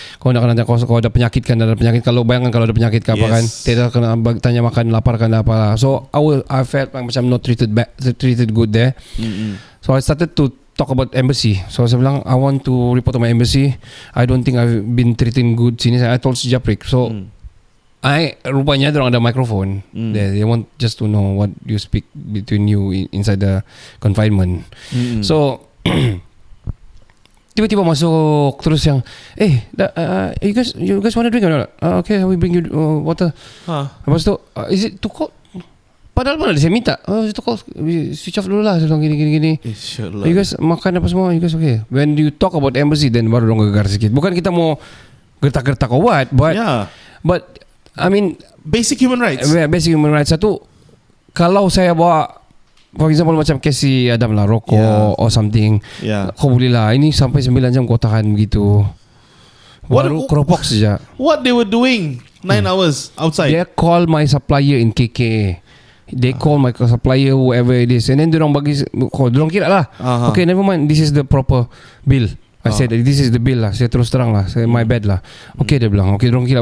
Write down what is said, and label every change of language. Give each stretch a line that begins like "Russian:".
Malay: Kau nak kena tanya kau ada penyakit kan, ada penyakit. Kalau bayangkan kalau ada penyakit apa kan, tidak kena tanya makan lapar kan apa.
English: So I felt
Malay: macam
English: not treated good there. So I started to talk about embassy. So
Malay: saya bilang
English: I want to report to my embassy. I don't think I've been treated good
Malay: sini.
English: I told si Japrik.
Malay: So rupanya orang ada microphone.
English: They want just to know what you speak between you inside the confinement. So
Malay: tiba-tiba masuk terus yang
English: you guys want to drink or not? Okay, we bring you water.
Malay: Lepas tu
English: is it too cold?
Malay: Padahal mana saya minta itu call switch off dulu lah. Saya bilang gini.
English: You guys
Malay: makan apa semua?
English: You guys okay? When you talk about embassy, then
Malay: baru dong gegar sikit. Bukan kita mau gertak-gertak
English: or what, but I mean basic human rights. Basic human rights.
Malay: Satu, kalau saya bawa
English: for example
Malay: macam Casey Adam lah, rokok
English: or something,
Malay: kau boleh lah. Ini sampai 9 jam kau tahan begitu. Baru keropok saja.
English: What they were doing 9 hours outside? They call my supplier in KK. They call my supplier, whoever it is, and then
Malay: dorang bagi, dorang kira lah.
English: Okay, never mind. This is the proper bill. I said this is the bill lah.
Malay: Saya terus terang lah.
English: My bad lah. Okay,
Malay: dia bilang.
English: Okay,
Malay: dorang kira.